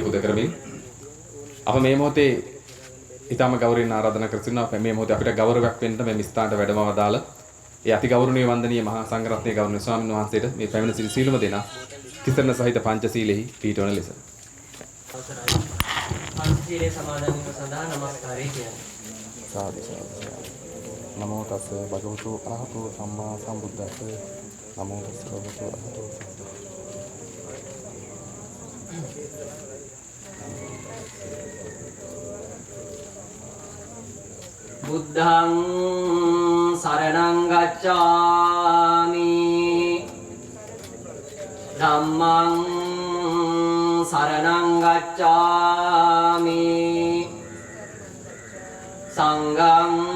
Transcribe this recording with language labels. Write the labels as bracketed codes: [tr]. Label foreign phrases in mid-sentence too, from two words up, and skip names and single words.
[si] පුද කරමින් අප මේ මොහොතේ ඊටම ගෞරවයෙන් ආරාධනා කර සිටිනවා මේ මොහොතේ අපිට ගෞරවයක් වෙන්න මේ ස්ථානට වැඩමව දාලා ඒ අති ගෞරවනීය වන්දනීය මහා සංඝරත්නයේ ගෞරවනීය ස්වාමීන් වහන්සේට මේ පැමිණ සිටි සියලුම දෙනා තිසරණ සහිත පංචශීලෙහි පිහිටවන ලෙස පංචශීලයේ සමාදන් වීම සඳහා නමස්කාරය කියන්නේ. [pi] සාදු නමෝ තස් භගවතු අරහතු සම්මා සම්බුද්දස්ස නමෝ තස් භගවතු අරහතු බුද්ධං සරණං ගච්ඡාමි ධම්මං සරණං ගච්ඡාමි සංඝං